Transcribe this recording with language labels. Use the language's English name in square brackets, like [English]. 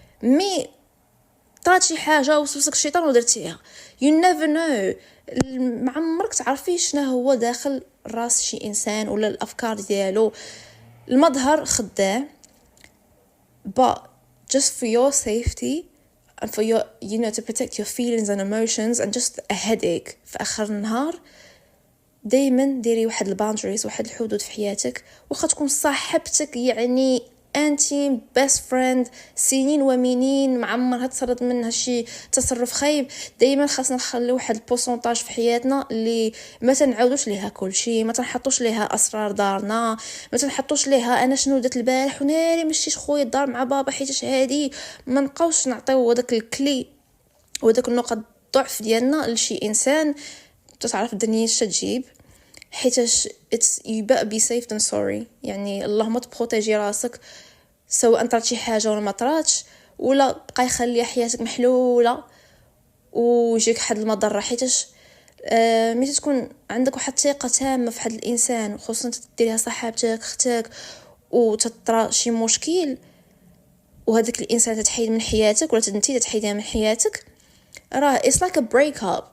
[Arabic] مي طرات شي حاجه وسوسك الشيطان ودرتيها. [English] You never know. [Arabic] ما عمرك تعرفي شنو هو داخل راس شي انسان ولا الافكار ديالو. المظهر خداع، [English] but just for your safety and for your to protect your feelings and emotions and just a headache [Arabic] في اخر النهار، دايما ديري واحد الباوندريز، واحد الحدود في حياتك. واخا تكون صاحبتك يعني انتي بيست فريند سنين ومنين، معمرها تصرد منها شي تصرف خايب، دائما خاصنا نخلي واحد البورسونتاج في حياتنا اللي ما تنعاودوش ليها كل شيء، ما تنحطوش ليها اسرار دارنا، ما تنحطوش ليها انا شنو درت البارح وناري مشيت خويا الدار مع بابا حيتاش هادي. ما نبقاوش نعطيو داك الكلي وداك النقط الضعف ديالنا لشي انسان. تعرف الدنيا اش تجيب، حيتاش [English] you better be safe than sorry. [Arabic] يعني اللهم تبروتيجي راسك، سواء طرات شي حاجه ولا ما طراتش، ولا بقى يخلي حياتك محلوله ويجيك حد المضره. حيتاش ملي تكون عندك واحد الثقه تامه في هذا الانسان، خصوصا تديريها صاحبتك اختك وتطرى شي مشكل وهذاك الانسان تتحيد من حياتك ولا انت تتحيدها من حياتك، راه [English] it's like a break up.